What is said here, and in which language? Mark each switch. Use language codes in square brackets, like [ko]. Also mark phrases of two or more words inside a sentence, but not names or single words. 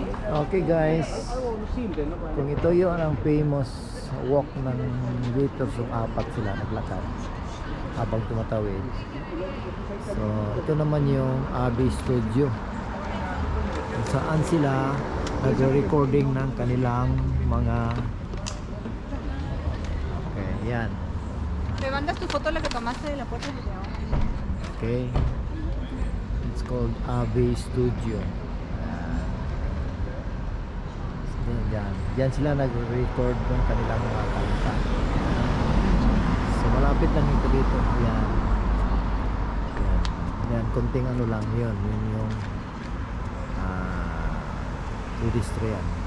[tl] Okay guys, kung ito yun ang [en] famous walk [tl] ng Beatles, yung apat sila naglakad habang tumatawid. So ito naman yung Abbey Studio, kung saan sila nagre-recording ng kanilang mga yan. [es] Me mandas tu foto la que tomaste de la puerta de León. [en] Okay, it's called Abbey Studio. [tl] Diyan sila nag-record ng kanilang mga kanta. So malapit lang ito dito. Yan. Yan, konting ano lang yun. Yun yung pedestrian.